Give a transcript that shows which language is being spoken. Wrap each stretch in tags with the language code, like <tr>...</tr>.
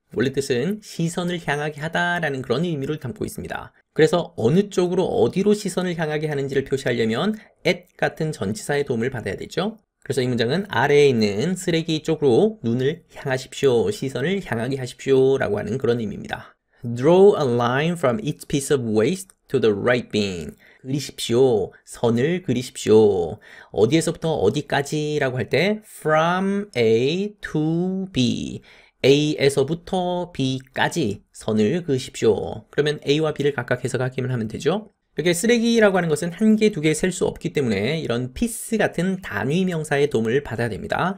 <ko>원래 뜻은 시선을 향하게 하다 라는 그런 의미를 담고 있습니다. 그래서 어느 쪽으로 어디로 시선을 향하게 하는지를 표시하려면 at 같은 전치사의 도움을 받아야 되죠. 그래서 이 문장은 아래에 있는 쓰레기 쪽으로 눈을 향하십시오. 시선을 향하게 하십시오 라고 하는 그런 의미입니다.</ko> <en>Draw a line from each piece of waste to the right bin.</en> <ko>그리십시오. 선을 그리십시오. 어디에서부터 어디까지 라고 할 때</ko> <en>from A to B.</en> <ko>A에서부터 B까지 선을 그으십시오. 그러면 A와 B를 각각 해석하기만 하면 되죠. 이렇게 쓰레기라고 하는 것은 한 개, 두 개 셀 수 없기 때문에 이런 piece 같은 단위 명사의 도움을 받아야 됩니다.</ko>